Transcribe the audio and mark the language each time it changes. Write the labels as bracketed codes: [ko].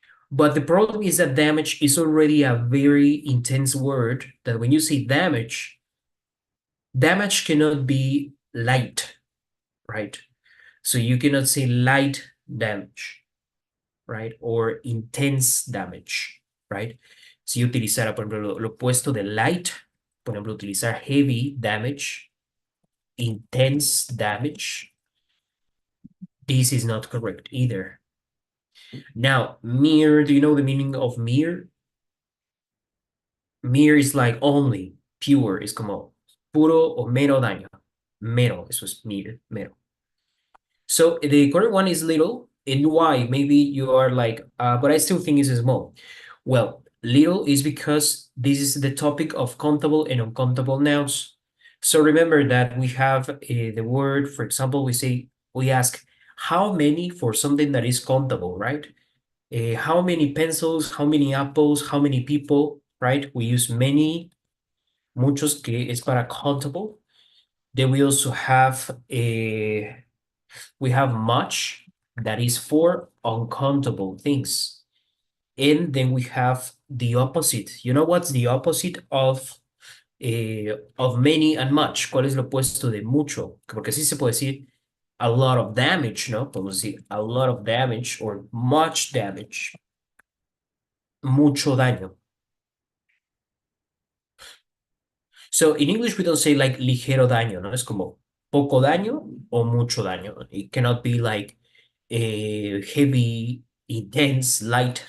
[en] But the problem is that damage is already a very intense word that when you say damage, damage cannot be light, right? So you cannot say light damage, right? Or intense damage, right? [es] Si yo utilizara, por ejemplo, lo opuesto de light, por ejemplo, utilizar heavy damage, intense damage, [en] this is not correct either. Now, mere, do you know the meaning of mere? Mere is like only, pure, [es] es como puro o mero daño. Mero, eso es [en] mere, mero. So the correct one is little. And why? Maybe you are like, but I still think it's small. Well, little is because this is the topic of countable and uncountable nouns. So remember that we have the word, for example, we ask how many for something that is countable, right? How many pencils, how many apples, how many people, right? We use many, [es] muchos, que es para [en] countable. Then we also have we have much, that is for uncountable things. And then we have the opposite. You know what's the opposite of many and much? [es] ¿Cuál es lo opuesto de mucho? Porque sí se puede decir [en] a lot of damage, [es] ¿no? Podemos decir [en] a lot of damage or much damage. [es] Mucho daño. [en] So in English, we don't say like [es] ligero daño, ¿no? Es como poco daño o mucho daño. [en] It cannot be like heavy, intense, light.